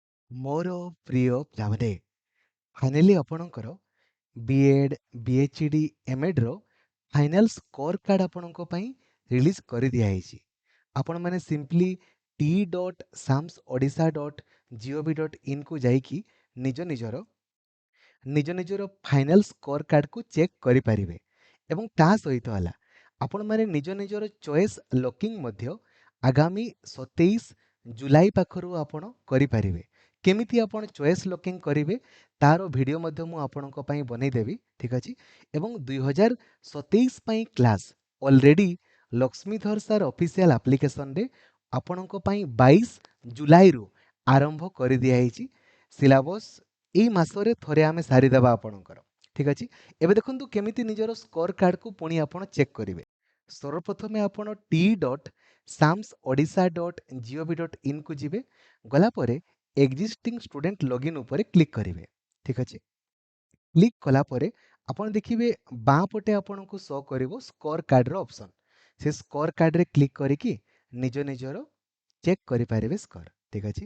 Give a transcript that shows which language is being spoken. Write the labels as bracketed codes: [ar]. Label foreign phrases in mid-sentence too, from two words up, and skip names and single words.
[or] ମୋର ପ୍ରିୟ ପିଲାମାନେ, ଫାଇନାଲି ଆପଣଙ୍କର ବିଏଡ୍, ବିଏଚ୍ଡି, ଏମ୍ଏଡ୍ର [en] final score card [or] ଆପଣଙ୍କ ପାଇଁ ରିଲିଜ୍ କରିଦିଆହେଇଛି। ଆପଣମାନେ ସିମ୍ପଲି t.samsodisha.gov.in ଯାଇକି ନିଜ ନିଜର [en] final score cardକୁ [or] ଚେକ୍ କରିପାରିବେ। ଏବଂ ତା ସହିତ ହେଲା ଆପଣମାନେ ନିଜ ନିଜର [en] choice locking [or] ମଧ୍ୟ ଆଗାମୀ 27 ଜୁଲାଇ ପାଖରୁ ଆପଣ କରିପାରିବେ। କେମିତି ଆପଣ [en] choice locking [or] କରିବେ ତାର ଭିଡ଼ିଓ ମଧ୍ୟ ମୁଁ ଆପଣଙ୍କ ପାଇଁ ବନେଇଦେବି, ଠିକ୍ ଅଛି। ଏବଂ 2027 ପାଇଁ [en] class already [or] ଲକ୍ଷ୍ମୀଧର ସାର୍ [en] official applicationରେ [or] ଆପଣଙ୍କ ପାଇଁ 22 ଜୁଲାଇରୁ ଆରମ୍ଭ କରିଦିଆହେଇଛି। ସିଲାବସ୍ ଏଇ ମାସରେ ଥରେ ଆମେ ସାରିଦେବା ଆପଣଙ୍କର, ଠିକ୍ ଅଛି। ଏବେ ଦେଖନ୍ତୁ କେମିତି ନିଜର [en] score cardକୁ [or] ପୁଣି ଆପଣ ଚେକ୍ କରିବେ। ସର୍ବପ୍ରଥମେ ଆପଣ t.samsodisha.gov.in କୁ ଯିବେ। ଗଲା ପରେ [en] existing student login [or] ଉପରେ କ୍ଲିକ୍ କରିବେ, ଠିକ୍ ଅଛି। କ୍ଲିକ୍ କଲା ପରେ ଆପଣ ଦେଖିବେ ବାଁ ପଟେ ଆପଣଙ୍କୁ ଶୋ କରିବ [en] score cardର option। [or] ସେ [en] score cardରେ [or] କ୍ଲିକ୍ କରିକି ନିଜର ଚେକ୍ କରିପାରିବେ ସ୍କୋର, ଠିକ୍ ଅଛି।